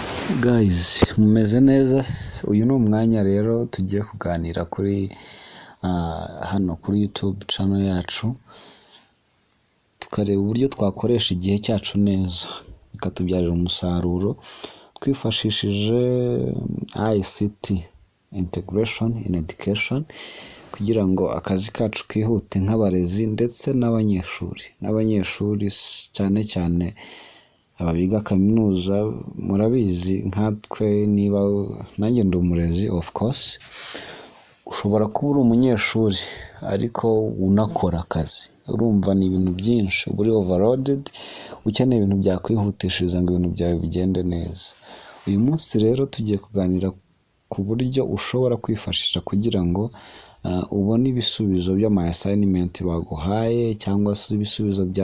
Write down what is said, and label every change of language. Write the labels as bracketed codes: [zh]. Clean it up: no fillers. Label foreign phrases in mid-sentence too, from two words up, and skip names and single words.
[rw] Guys, mumeze neza? Uyu ni umwanya rero tugiye kuganira kuri hano kuri YouTube channel yacu, tukareba uburyo twakoresha igihe cyacu neza bikatubyarira umusaruro twifashishije [en] ICT integration in education, [rw] kugira ngo akazi kacu kihute nk'abarezi ndetse n'abanyeshuri cyane cyane ababiga kaminuza. Murabizi nkatwe, niba nanjye ndi umurezi [en] of course, [rw] ushobora kuba uri umunyeshuri ariko unakora akazi, urumva ni ibintu byinshi, uba uri overloaded, ukeneye ibintu byakwihutishiriza ngo ibintu byawe bigende neza. Uyu munsi rero tugiye kuganira ku buryo ushobora kwifashisha kugira ngo ubone ibisubizo by'ama assignment baguhaye, cyangwa se ibisubizo